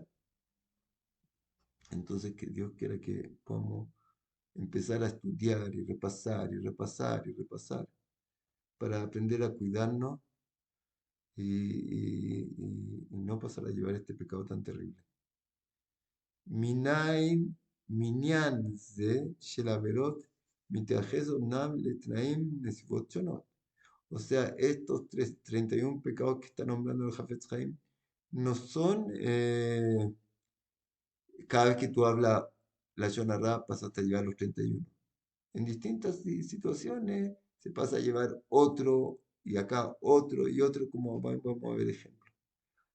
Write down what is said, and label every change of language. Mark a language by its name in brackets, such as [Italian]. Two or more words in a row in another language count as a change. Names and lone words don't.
[Spanish] Entonces, que Dios quiera que podamos empezar a estudiar y repasar y repasar y repasar para aprender a cuidarnos y no pasar a llevar este pecado tan terrible. [Hebrew] מניין, מניין זה של עבירות מתייחס אומנם לתנאים נסיבות שונות. [Spanish] O sea, estos 31 pecados que está nombrando el Hafetz Haim no son cada vez que tú hablas la Shonará pasaste a llevar los 31. En distintas situaciones se pasa a llevar otro y acá otro y otro, como vamos a ver ejemplo.